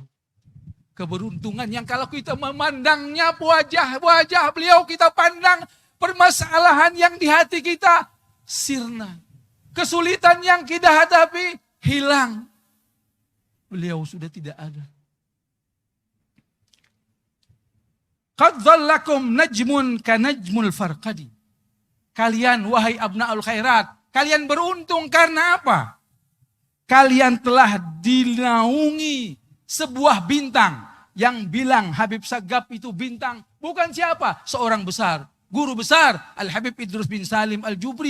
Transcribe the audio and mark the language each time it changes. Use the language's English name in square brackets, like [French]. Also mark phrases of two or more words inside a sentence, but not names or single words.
[Indonesian] Keberuntungan yang kalau kita memandangnya wajah-wajah beliau, kita pandang permasalahan yang di hati kita, sirna. Kesulitan yang kita hadapi, hilang. Beliau sudah tidak ada. [Arabic] قد ظللكم نجم كنجم الفرقد. [Indonesian] Kalian wahai [Arabic] أبناء الخيرات, [Indonesian] kalian beruntung karena apa? Kalian telah dinaungi sebuah bintang. Yang bilang Habib Sagaf itu bintang bukan siapa? Seorang besar, guru besar Al-Habib Idrus bin Salim Al-Jubri.